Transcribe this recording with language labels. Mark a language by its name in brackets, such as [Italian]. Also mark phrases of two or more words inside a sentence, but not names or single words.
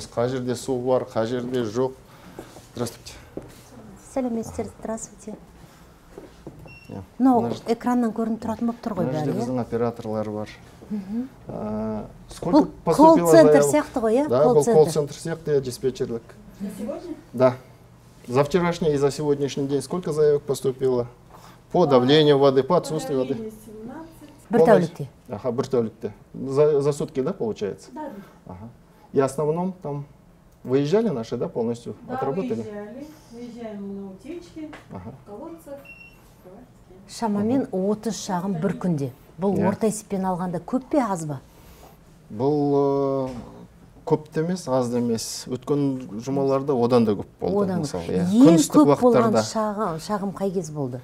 [Kazakh] Қай жерде су бар, қай жерде жоқ. [Russian] Здравствуйте. [Kazakh] Сәлеметсіздер, здравствуйте. Мынау экраннан көрініп тұратын болып тұр ғой бәрі. Біздің операторлар бар. Бұл колл-центр сияқты ғой, Да, бұл колл-центр сияқты, диспетчерлік. [Russian] За сегодня? Да. За вчерашний и за сегодняшний день сколько заявок поступило? По давлению воды, по отсутствию воды. [Kazakh] Бір тәулікте. Бір тәулікте. [Russian] За сутки, да, получается? Да. И в основном там выезжали наши, да, полностью отработали? Да, выезжаем на утечки, в колодцах. [Kazakh] Шамамен 30 шағым бір күнде. Бұл орта есеппен алғанда көп пе, аз ба? Бұл көп те емес, аз да емес. Өткен жұмаларда одан да көп болды. Ең көп болған шағым қай кез болды?